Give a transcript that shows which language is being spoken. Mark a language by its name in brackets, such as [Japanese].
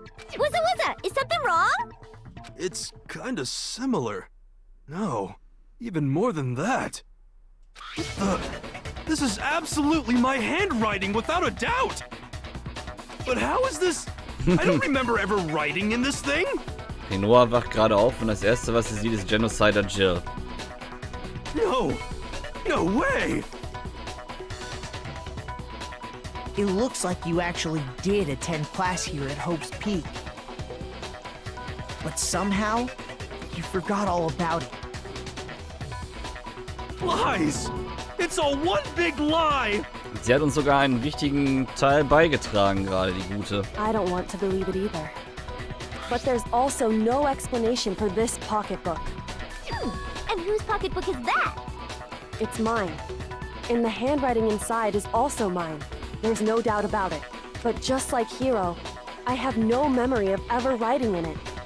[English] Wuzza, is something wrong? It's kinda similar. No, even more than that. This is absolutely my handwriting, without a doubt! But how is this? I don't remember ever writing in this thing! [German] Renoa wacht gerade auf und das erste, was sie sieht, ist Genocider GER. [English] No way! It looks like you actually did attend class here at Hope's Peak. But somehow, you forgot all about it. Lies! It's all one big lie! [German] Sie hat uns sogar einen wichtigen Teil beigetragen, gerade die Gute. [English] I don't want to believe it either. But there's also no explanation for this pocketbook. And whose pocketbook is that? It's mine. And the handwriting inside is also mine. There's no doubt about it. But just like Hiro, I have no memory of ever writing in it.